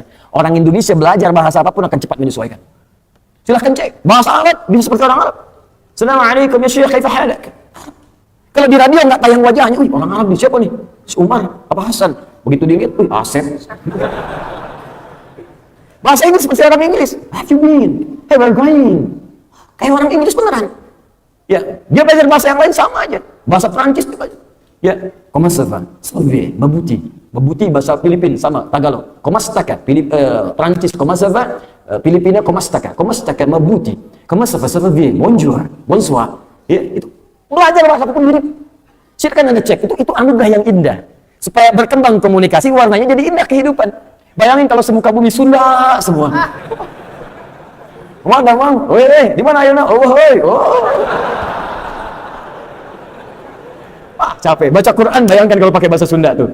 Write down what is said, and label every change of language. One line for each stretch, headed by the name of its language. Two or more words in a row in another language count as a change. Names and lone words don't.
Indonesian: Orang Indonesia belajar bahasa apapun akan cepat menyesuaikan. Silahkan cek, bahasa Arab bisa seperti orang Arab.
Arabic: السلام عليكم يا شيخ، كيف حالك?
Indonesian: Kalau di radio nggak tayang wajahnya, wih orang Arab nih, siapa nih? Si Umar, apa Hasan? Begitu dilihat, wih Asep. Bahasa Inggris seperti orang Inggris.
English: Have you been? Hey, where going?
Indonesian: Kayak orang Inggris beneran. Ya, dia belajar bahasa yang lain sama aja. Bahasa Prancis juga. Ya,
French: comment ça va? Salve, mabuti.
Indonesian: Mabuti bahasa Filipin sama Tagalog.
French: Comment staka? Prancis comment ça va? Filipina comment staka? Comment staka? Mabuti. Comment ça va? Ça va bien. Bonjour. Bonsoir.
Indonesian: Ya, itu. Belajar bahasa apapun mirip. Silakan Anda cek, itu anugerah yang indah. Supaya berkembang komunikasi, warnanya jadi indah kehidupan. Bayangin kalau semuka bumi Sunda semua.
Sundanese: Mang, weh, di mana ayeuna? Oh, hoi. Oh.
Indonesian: Capek baca Quran, bayangkan kalau pakai bahasa Sunda tuh.